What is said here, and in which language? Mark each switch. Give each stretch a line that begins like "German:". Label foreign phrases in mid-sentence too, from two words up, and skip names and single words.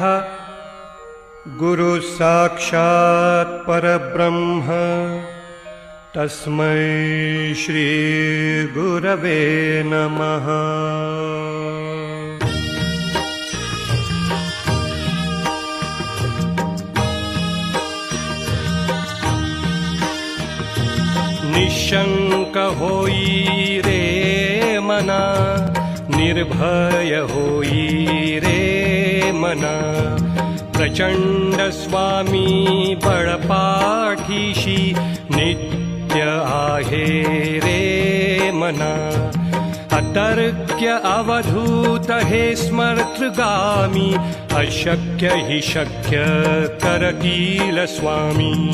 Sanskrit: गुरुः साक्षात् परब्रह्म, तस्मै श्री गुरवे नमः.
Marathi: निशंक होई रे मना, निर्भय होई रे मना. प्रचंड स्वामी बळपाठीशी नित्य आहे रे मना. अतर्क्य अवधूत हे स्मर्तगामी, अशक्य हि शक्य करतील स्वामी.